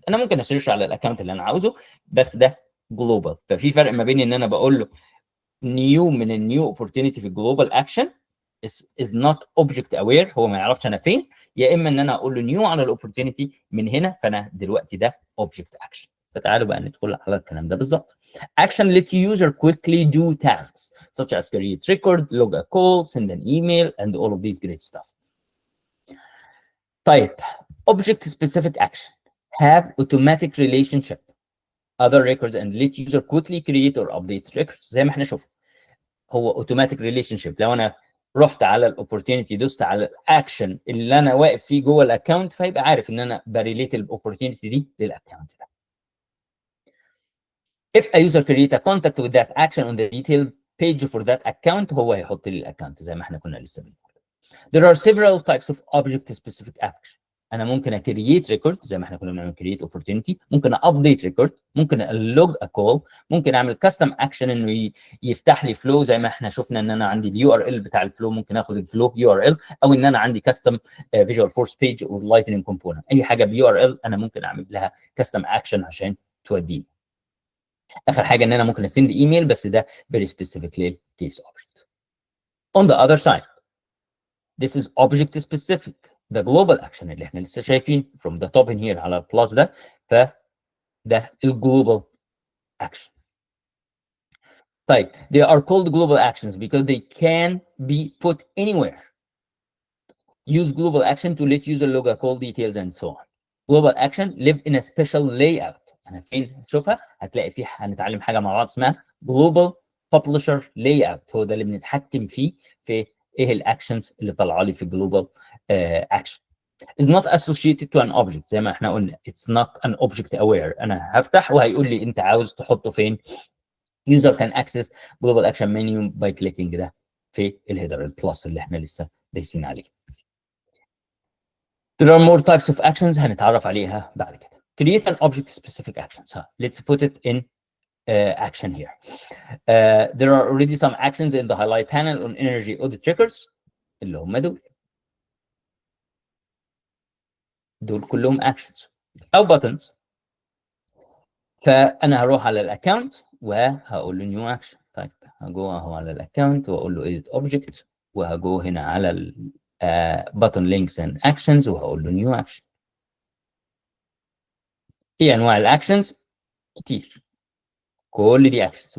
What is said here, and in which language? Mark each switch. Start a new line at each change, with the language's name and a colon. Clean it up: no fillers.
Arabic: انا ممكن اسيرش على الاكونت اللي انا عاوزه، بس ده جلوبال. ففي فرق ما بين ان انا بقول له نيو من النيو اوبورتونيتي في الجلوبال اكشن
English: is not object aware،
Arabic: هو ما يعرفش انا فين، يا اما ان انا اقول له نيو على الاوبورتونيتي من هنا، فانا دلوقتي ده
English: object action.
Arabic: فتعالوا بقى ندخل على الكلام ده بالظبط.
English: Action let user quickly do tasks such as create record, log a call, send an email, and all of these great stuff.
Arabic: طيب
English: object specific action have automatic relationship other records and let user quickly create or update records.
Arabic: زي ما احنا شفنا هو
English: automatic relationship.
Arabic: لو انا رحت على الاوبورتيونيتي دوست على الاكشن اللي انا واقف فيه جوه الاكونت، فيبقى عارف ان انا بريليت الاوبورتيونيتي دي للاكونت ده.
English: If a user create a contact with that action on the detailed page for that account،
Arabic: هو هيحط لي الاكونت زي ما احنا كنا لسه بنقول.
English: There are several types of object specific action.
Arabic: انا ممكن اكرييت ريكورد زي ما احنا كنا بنعمل كرييت اوبورتيونيتي، ممكن ابديت ريكورد، ممكن الوج ا كول، ممكن اعمل كاستم اكشن انه يفتح لي فلو زي ما احنا شفنا ان انا عندي اليو ار ال بتاع الفلو، ممكن اخد الفلو يو ار ال، او ان انا عندي كاستم فيجوال فورس بيج او لايتنج كومبوننت. اي حاجه بيو ار ال انا ممكن اعمل لها كاستم اكشن عشان توديني. اخر حاجه ان انا ممكن اسند ايميل، بس ده فيري سبيسيفيك للكيس اوبجكت.
English: On the other side this is object specific، ده global action
Arabic: اللي احنا لسه شايفين
English: from the top in here
Arabic: على البلس ده، فده الجلوبال
English: action.
Arabic: طيب
English: they are called global actions because they can be put anywhere. Use global action to let user log a call details and so on. global action live in a special layout.
Arabic: انا فين هتشوفها؟ هتلاقي فيه، هنتعلم حاجه مع بعض اسمها
English: global publisher layout.
Arabic: هو ده اللي بنتحكم فيه في ايه الاكشنز اللي طالعه لي في
English: global action. is not associated to an object.
Arabic: زي ما احنا قلنا
English: it's not an object aware.
Arabic: انا هفتح وهيقول لي انت عاوز تحطه فين.
English: user can access global action menu by clicking
Arabic: ده في الهيدر البلس اللي احنا لسه دايسين عليه.
English: There are more types of actions
Arabic: هنتعرف عليها بعد كده.
English: Create an object specific actions. Let's put it in action here. There are already some actions in the highlight panel on energy audit checkers
Arabic: اللي هم دول كلهم
English: actions او buttons.
Arabic: فانا هروح على الاكونت وهقول له نيو اكشن. طيب هجو اهو على الاكونت واقول له
English: edit object،
Arabic: وهجو هنا على ال
English: button links and actions
Arabic: وهقول له نيو اكشن. في انواع الاكشنز كتير، كل دي اكشنز.